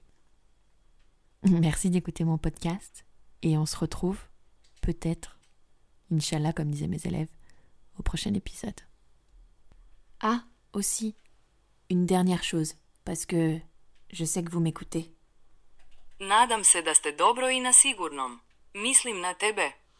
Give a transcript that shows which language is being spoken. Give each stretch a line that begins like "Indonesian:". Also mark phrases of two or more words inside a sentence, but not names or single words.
French: Merci d'écouter mon podcast et on se retrouve, peut-être, Inch'Allah comme disaient mes élèves, au prochain épisode. Ah, aussi, une dernière chose, parce que je sais que vous m'écoutez.
Croatian: Nadam se da ste dobro I na sigurnom. Mislim na tebe.